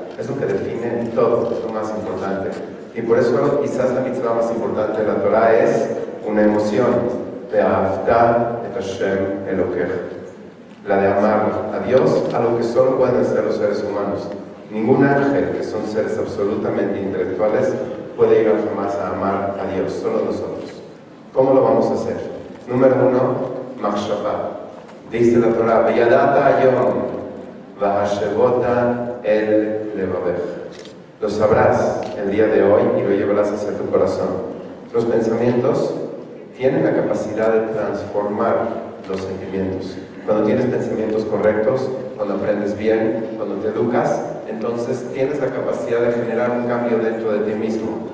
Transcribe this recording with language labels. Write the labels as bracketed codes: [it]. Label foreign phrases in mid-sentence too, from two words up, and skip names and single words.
[es] Es lo que define todo, es lo más importante. Y por eso, quizás la mitzvah más importante de la Torah es una emoción, [he] Ve'ahavta et Hashem Elokech, [es] la de amar a Dios, algo que solo pueden hacer los seres humanos. Ningún ángel, que son seres absolutamente intelectuales, puede llegar jamás a amar a Dios, solo nosotros. ¿Cómo lo vamos a hacer? Número 1, Machshava. [he] Dice la Torah: Veyadata hayom vahashevota el levavech. [es] Lo sabrás el día de hoy y lo llevarás hacia tu corazón. Los pensamientos tienen la capacidad de transformar los sentimientos. Cuando tienes pensamientos correctos, cuando aprendes bien, cuando te educas, entonces tienes la capacidad de generar un cambio dentro de ti mismo.